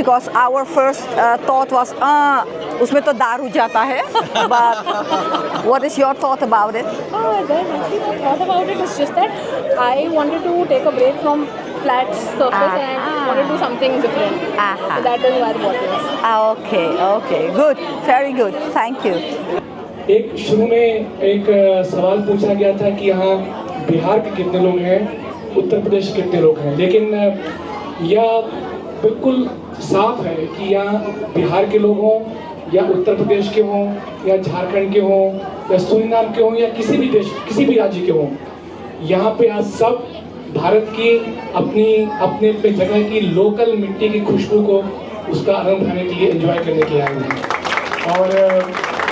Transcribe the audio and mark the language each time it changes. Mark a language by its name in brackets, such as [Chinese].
[English] Because our first thought was, [Hindi] उसमें तो दारू जाता है. [English] But what is your thought about it? Then actually my thought about it is just that I wanted to take a break from flat surface and wanted to do something different. So that is why the bottle is. Okay, okay, good, very good. Thank you. [Hindi] एक शुरू में एक सवाल पूछा गया था कि यहाँ बिहार के कितने लोग हैं, उत्तर प्रदेश के कितने लोग हैं, लेकिन यह बिल्कुल साफ है कि यहाँ बिहार के लोग हों या उत्तर प्रदेश के हों या झारखंड के हों या सूरीनाम के हों या किसी भी देश, किसी भी राज्य के हों, यहाँ पे आज सब भारत की अपनी अपने अपने जगह की लोकल मिट्टी की खुशबू को उसका आनंद उठाने के लिए एंजॉय करने के लिए आए हुए हैं।